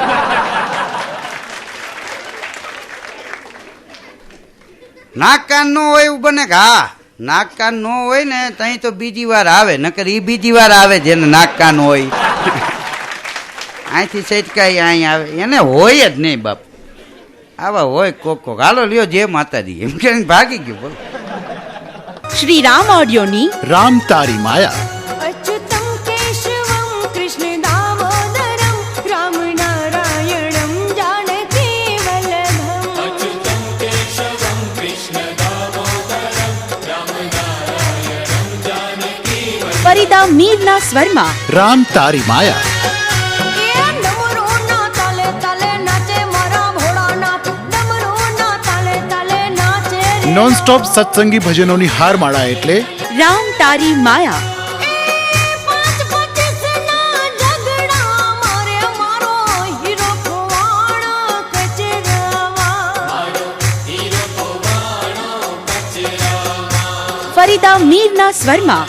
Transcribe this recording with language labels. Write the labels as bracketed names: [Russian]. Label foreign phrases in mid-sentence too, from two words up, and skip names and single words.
[Gujarati] નાક કાન ન હોય એવું બને કે હા નાક કાન ન હોય ને તઈ તો બીજી વાર આવે, નકર એ બીજી વાર આવે જેને નાક કાન હોય. અહીંથી સેટકાઈ અહીં આવે, એને હોય જ નહીં બાપુ. આવા હોય કોક. હાલો લ્યો જય માતાજી એમ કે ભાગી ગયો. બોલો શ્રી રામ ઓડિયોની રામ તારી માયા. [Sanskrit] अच्युतं केशवं कृष्णदामोदरं रामनारायणं जानकी वल्लभम् अच्युतं केशवं कृष्णदामोदरं रामनारायणं जानकी [Gujarati] ફરીદા મીરના સ્વરમાં રામ તારી માયા. નોન સ્ટોપ સત્સંગી ભજનોની હારમાળા એટલે રામ તારી માયા. ફરીદા મીરના સ્વરમાં